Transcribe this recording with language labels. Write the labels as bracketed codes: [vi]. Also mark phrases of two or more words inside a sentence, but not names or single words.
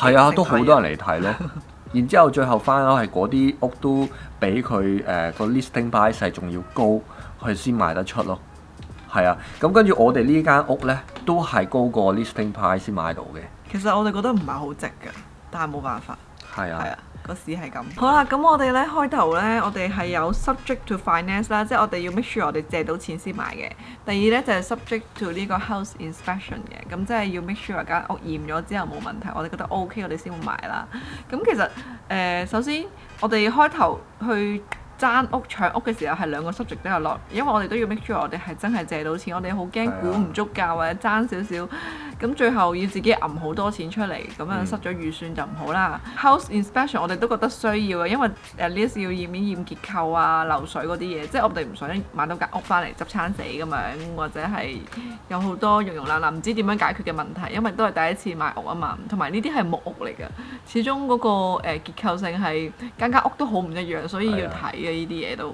[yue] 係啊，都好多人嚟睇咯。然之後最後翻樓係嗰啲屋都比佢個 [en] listing price [yue] 仲要高，佢先賣得出咯。係啊，咁跟住我哋呢間屋咧都係高過 [en] listing price [yue] 先買到嘅。其實我哋覺得唔係好值㗎，但係冇辦法。係啊。係啊，個市係咁。好啦，咁我哋咧開頭咧，我哋係有 [en] subject to finance [yue] 啦，即係我哋要 [en] make sure [yue] 我哋借到錢先買嘅。第二咧就係 [en] subject to [yue] 呢個 [en] house inspection [yue] 嘅，咁即係要 [en] make sure [yue] 間屋驗咗之後冇問題，我哋覺得 OK，我哋先會買啦。咁其實首先我哋開頭去爭屋搶屋嘅時候係兩個 subject 都有落，因為我哋都要 [en] make sure [yue] 我哋係真係借到錢，我哋好驚估唔足價或者爭少少，咁最後要自己揞好多錢出嚟，咁樣失咗預算就唔好啦。 [en] House inspection [yue] 我哋都覺得需要嘅，因為 [en] at least [yue] 要驗一驗結構啊、漏水嗰啲嘢，即係我哋唔想買到間屋翻嚟執餐死咁樣，或者係有好多溶溶爛爛唔知點樣解決嘅問題，因為都係第一次買屋啊嘛，同埋呢啲係木屋嚟嘅，始終嗰個結構性係間屋都好唔一樣，所以要睇嘅呢啲嘢都。